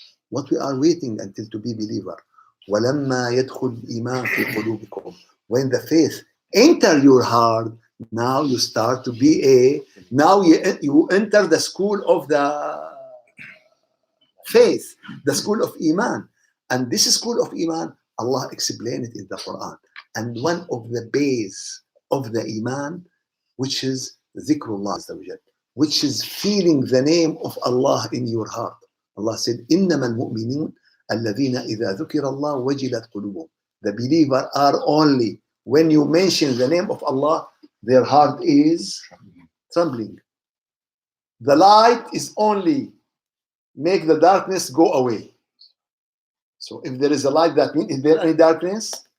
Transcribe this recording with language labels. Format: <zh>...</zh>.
<en>What we are waiting until to be believer.</en> <ar>ولما يدخل الإيمان في قلوبكم.</ar> <en>When the faith enter your heart, now you start to be now you enter the school of the faith, the school of Iman. And this school of Iman, Allah explained it in the Quran. And one of the base of the Iman, which is Dhikrullah Azza wa Jal, which is feeling the name of Allah in your heart. Allah said,</en> <ar>إِنَّمَا الْمُؤْمِنُونَ الَّذِينَ إِذَا ذُكِرَ اللَّهُ وَجِلَتْ قُلُوبُهُم.</ar> <en>The believer are only when you mention the name of Allah, their heart is trembling. The light is only make the darkness go away. So if there is a light, that means, is there any darkness?</en>